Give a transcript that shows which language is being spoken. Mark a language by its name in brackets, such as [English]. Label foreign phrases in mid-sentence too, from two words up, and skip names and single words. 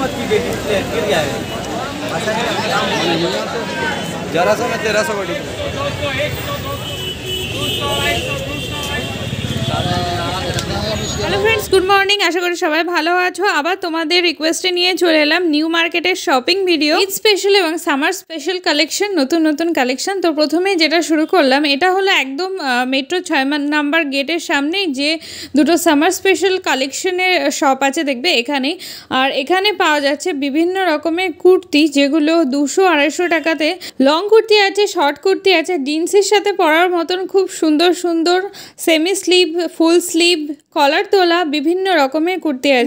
[English] 1100 में 1300 बड़ी। Hello friends, good morning. [Bangla] আশা করি সবাই ভালো আছো। আবার তোমাদের রিকোয়েস্টে নিয়ে চলে এলাম নিউ মার্কেটের [English] shopping video. [Bangla] ঈদ স্পেশাল এবং [English] summer special collection, [Bangla] নতুন নতুন কালেকশন। তো প্রথমেই যেটা শুরু করলাম এটা হলো একদম মেট্রো 6 নাম্বার গেটের সামনে যে দুটো [English] summer special collection [Bangla] শপ আছে দেখবে এখানে। আর এখানে পাওয়া যাচ্ছে বিভিন্ন রকমের কুর্তি যেগুলো 200-250 টাকাতে। লং কুর্তি আছে, শর্ট কুর্তি আছে, জিন্সের সাথে পরার মতন খুব সুন্দর সুন্দর [English] semi sleeve, full sleeve, [Bangla] কলার তোলা বিভিন্ন রকমের কুর্তি আছে।